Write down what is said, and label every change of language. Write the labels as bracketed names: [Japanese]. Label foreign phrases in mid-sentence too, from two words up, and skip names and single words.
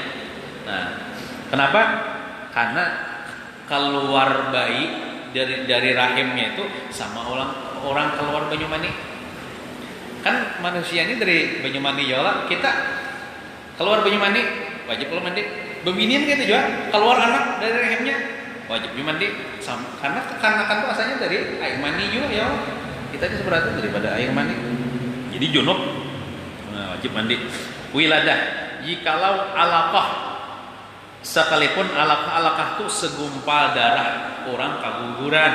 [Banjar] Nah kenapa? Karena keluar bayi dari rahimnya itu sama orang keluar banyu mani. Kan manusia ini dari banyu mani yola kita keluar banyu mandi wajib lo mandi. Beminian gitu juga keluar anak dari rahimnya wajib mandi sama karena kan tuh asalnya dari air mani juga ya. [Indonesian] Kita ini sebenarnya daripada air mani. Jadi junub wajib mandi. Wiladah jikalau alaqah sekalipun alaqah tuh segumpal darah orang keguguran.